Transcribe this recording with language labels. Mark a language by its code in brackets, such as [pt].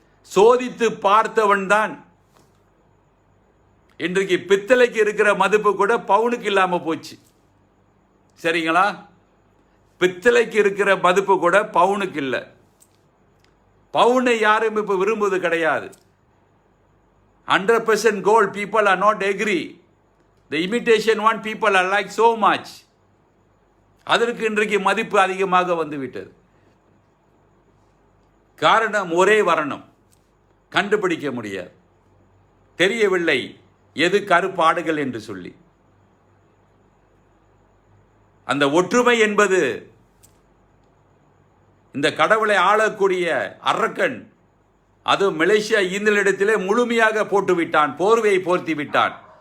[ta] சோதித்து பார்த்தவன் தான். இன்றைக்கு பித்தளைக்கு இருக்கிற மதிப்பு கூட பவுனுக்கு இல்லாம போச்சு. சரிங்களா? பித்தளைக்கு இருக்கிற மதிப்பு கூட பவுனுக்கு இல்லை. பவுனை யாரும் இப்ப விரும்புவது கிடையாது. [en] 100% gold, people are not agree. The imitation one people are like so much. [ta] அதற்கு இன்றைக்கு மதிப்பு அதிகமாக வந்துவிட்டது. காரணம் ஒரே வர்ணம், கண்டுபிடிக்க முடியாது. தெரியவில்லை எது கருப்பாடுகள் என்று சொல்லி. அந்த ஒற்றுமை என்பது இந்த கடவுளை ஆளக்கூடிய அரக்கன், அது மலேசியா இந்தியனிடத்திலே முழுமையாக போட்டு விட்டான், போர்வையை போர்த்தி விட்டான்.